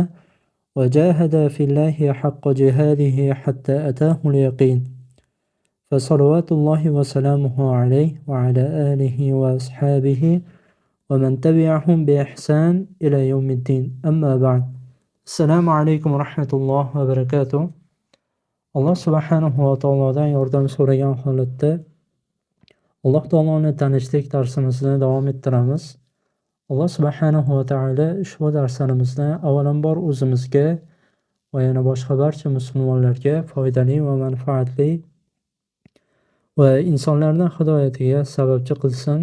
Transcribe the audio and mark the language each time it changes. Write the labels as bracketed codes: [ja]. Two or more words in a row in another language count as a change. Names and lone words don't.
[ar] وجاهد في الله حق جهاده حتى أتاه اليقين فصلوات الله وسلامه عليه وعلى آله وأصحابه ومن تبعهم بإحسان إلى يوم الدين أما بعد السلام عليكم ورحمة الله وبركاته [uz] alloh subhanahu va taolodan yordam so'ragan holatda alloh taoloni tanishlik darsimizni davom ettiramiz. [ar] الله سبحانه وتعالى [uz] ushbu darslarimizni avvalambor o'zimizga va yana boshqa barcha musulmonlarga foydali va manfaatli va insonlarning hidoyatiga sababchi qilsin.